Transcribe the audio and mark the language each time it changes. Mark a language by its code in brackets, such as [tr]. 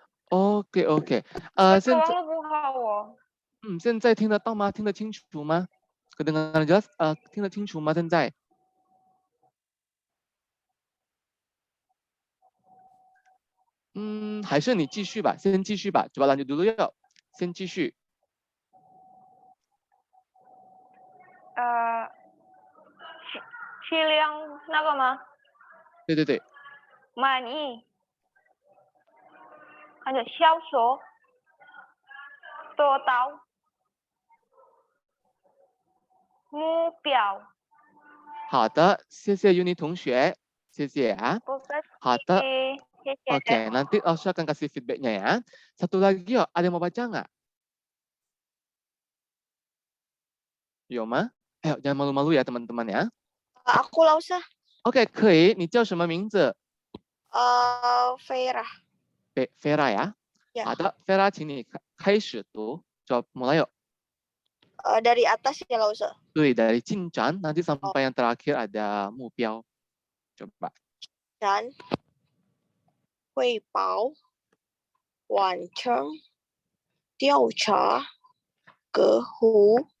[zh] OK， 现在网络不好现在听得到吗？听得清楚吗？ [id] kedengaran jelas？ [zh] 听得清楚吗？现在？还是你继续吧，先继续吧。 [id] coba lanjut dulu yuk， [zh] 先继续。质量那个吗？对对对。满意。还有销售。做到。目标。好的，谢谢 Yuni 同学，谢谢啊。好的。 [id] Oke, nanti langsung akan kasih feedback-nya ya. Satu lagi yuk, ada yang mau baca nggak? Yoma? Ayo, jangan malu-malu ya teman-teman ya. Aku [zh] 老师。 OK， 可以。你叫什么名字？Vera。 [id] Vera ya? Ya. [zh] 好的 ，Vera， 请你开始读。 [id] Coba mulai yuk. Dari atas ya [zh] 老师。对， [id] dari [zh] 进展 [id] nanti sampai yang terakhir ada [zh] 目标。 [id] coba。 [zh] 然。汇报。完成。调查。客户。